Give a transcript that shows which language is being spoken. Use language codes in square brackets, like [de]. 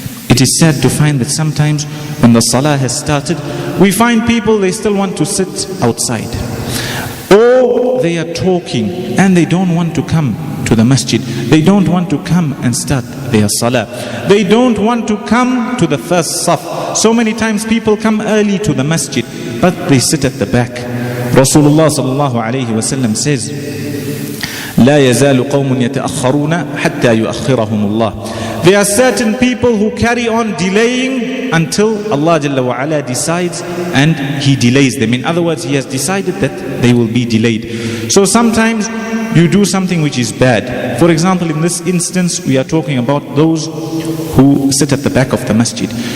[en] It is sad to find that sometimes when the salah has started, we find people, they still want to sit outside. Or they are talking and they don't want to come to the masjid. They don't want to come and start their salah. They don't want to come to the first saf. So many times people come early to the masjid, but they sit at the back. Rasulullah sallallahu alayhi wa sallam says, [ar] لا يزال قوم يتأخرون حتى يؤخرهم الله. [en] There are certain people who carry on delaying until Allah Jalla wa Ala decides and He delays them. In other words, He has decided that they will be delayed. So sometimes you do something which is bad. For example, in this instance, we are talking about those who sit at the back of the masjid.